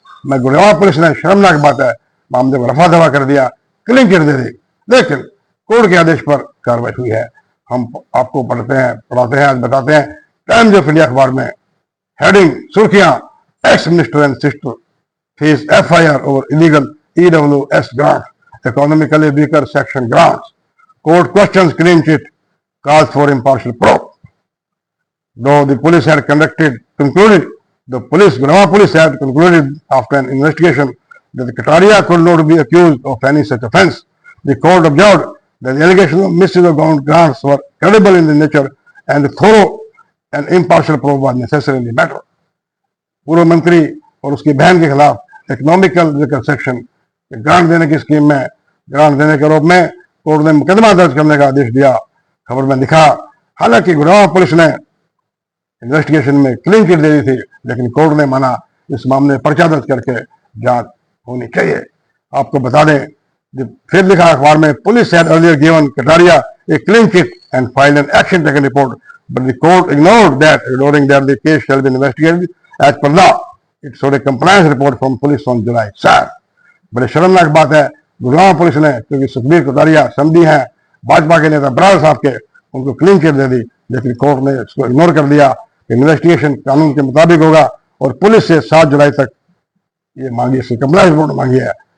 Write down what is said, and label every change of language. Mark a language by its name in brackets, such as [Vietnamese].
[Hindi] मैं गुड़गांव पुलिस ने, शर्मनाक बात है, मामले को रफा दफा कर दिया, क्लीन चिट दे दी, लेकिन कोर्ट के आदेश पर कार्रवाई हुई है। हम आपको पढ़ाते हैं, आज बताते हैं टाइम्स ऑफ इंडिया अखबार में हेडिंग सुर्खियां, [English] Ex minister and sister face FIR over illegal EWS grant, economically weaker section grants. Court questions clean sheet, calls for impartial probe. Though the police had concluded, the Gurugram police had concluded after an investigation that Kataria could not be accused of any such offence. The court observed that the allegations of misuse of government grants were credible in the nature and thorough and impartial probe was necessary in the matter. [Hindi] पूर्व मंत्री और उसकी बहन के खिलाफ economical waker section grant देने की scheme में ग्रांट देने के आरोप में कोर्ट ने मुकदमा दर्ज करने का आदेश दिया। खबर में लिखा, हालांकि गुड़गांव पुलिस ने इन्वेस्टिगेशन में क्लीन चिट दे दी थी, लेकिन कोर्ट ने माना इस मामले में पर्चा दर्ज करके जांच होनी चाहिए। आपको बता दें, फिर लिखा अखबार में, [English] Police had earlier given Kataria a clean chit and filed an action taken report, but the court ignored that, ignoring that the case shall be investigated as per law. It showed a compliance report from police on July 7. [Hindi] बड़े शर्मनाक बात है, Gurgaon police ने, क्योंकि सुखबीर कटारिया समधी हैं भाजपा के नेता बराड़ साहब के, उनको क्लीन चिट दे दी, लेकिन कोर्ट ने इसको इग्नोर कर दिया। इन्वेस्टिगेशन कानून के मुताबिक होगा और पुलिस से 7 जुलाई तक ये मांगी, इसकी कंप्लेंट रिपोर्ट मांगी है।